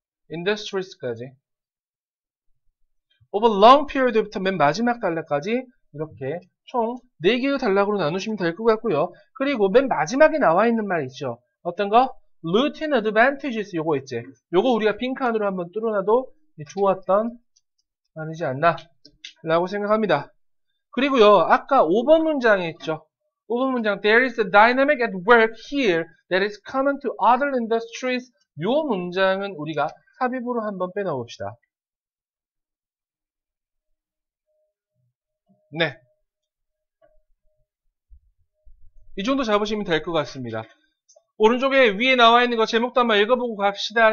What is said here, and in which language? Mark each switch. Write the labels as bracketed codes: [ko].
[ko] Industries까지. [en] Over long period [ko] 부터 맨 마지막 단락까지 이렇게 총 4개의 단락으로 나누시면 될 것 같고요. 그리고 맨 마지막에 나와 있는 말 있죠. 어떤 거? Routine advantages 요거 있지. 요거 우리가 빈칸으로 한번 뚫어놔도 좋았던 아니지 않나 라고 생각합니다. 그리고요, 아까 5번 문장에 있죠. 5번 문장, [en] There is a dynamic at work here that is common to other industries. [ko] 요 문장은 우리가 삽입으로 한번 빼놓읍시다. 네. 이 정도 잡으시면 될 것 같습니다. 오른쪽에 위에 나와 있는 거 제목도 한번 읽어보고 갑시다.